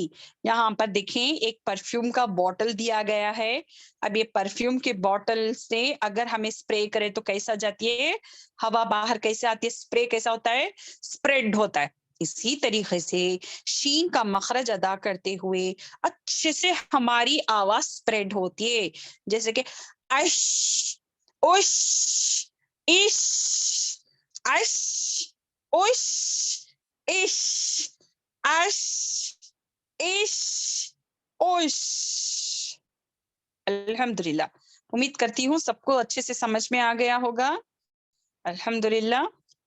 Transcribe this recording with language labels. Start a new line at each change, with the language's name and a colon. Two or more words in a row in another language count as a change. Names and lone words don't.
Urdu: یہاں پر دیکھیں ایک پرفیوم کا بوٹل دیا گیا ہے، اب یہ پرفیوم کے بوٹل سے اگر ہمیں اسپرے کرے تو کیسا جاتی ہے ہوا، باہر کیسے آتی ہے، اسپرے کیسا ہوتا ہے، اسپریڈ ہوتا ہے۔ اسی طریقے سے شین کا مخرج ادا کرتے ہوئے اچھے سے ہماری آواز اسپریڈ ہوتی ہے، جیسے کہ اش، اش، اش، اش، اش، اش، اش، اش، اوش۔ الحمدللہ، امید کرتی ہوں سب کو اچھے سے سمجھ میں آ گیا ہوگا۔ الحمدللہ۔